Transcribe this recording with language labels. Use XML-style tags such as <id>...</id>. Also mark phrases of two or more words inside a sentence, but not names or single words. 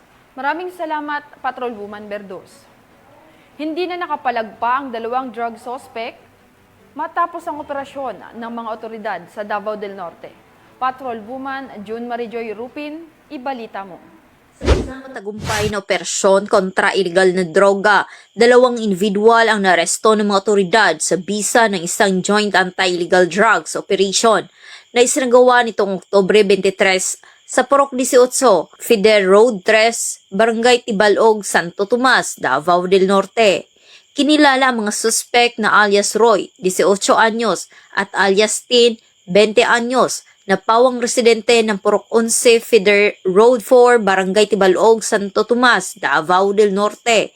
<tl>Maraming salamat, Patrolwoman Berdos. Hindi na nakapalagpa ang 2</tl> <en>drug suspect</en> <tl>matapos ang operasyon ng mga otoridad sa Davao del Norte. Patrolwoman June Marijoy Rupin, ibalita mo. Sa isang matagumpay na operasyon kontra illegal na droga, 2 individual ang naresto ng mga otoridad sa bisa ng isang</tl> <en>joint anti-illegal drugs operation</en> <tl>na isinagawa nitong Oktubre 23 sa Purok 18, Fidel Road 3, Barangay Tibalog, Santo Tomas, Davao del Norte. Kinilala ang mga suspect na alias Roy, 18 anyos, at alias Tin, 20 anyos, na pawang residente ng Purok 11, Fidel Road 4, Barangay Tibalog, Santo Tomas, Davao del Norte.</tl>